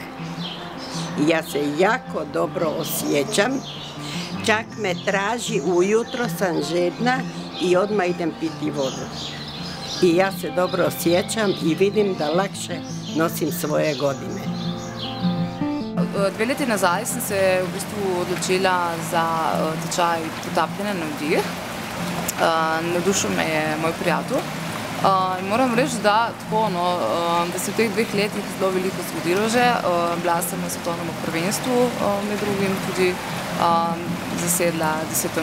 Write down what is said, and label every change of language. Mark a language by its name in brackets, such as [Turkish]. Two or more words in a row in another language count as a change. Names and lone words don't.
[Croatian] I ja se jako dobro osjećam. Čak me traži, ujutro sam žedna i odmah idem piti vodu. I ja se dobro osjećam i vidim da lakše nosim svoje godine. [Slovenian] 2 leti nazaj sem se v bistvu odločila za tečaj potapljanja na vdih. Navdušil me je moj prijatelj. Moram reči, da se v teh 2 letih zelo veliko zgodilo že. Bila sem na svetovnem prvenstvu, med drugim tudi zasedla 10.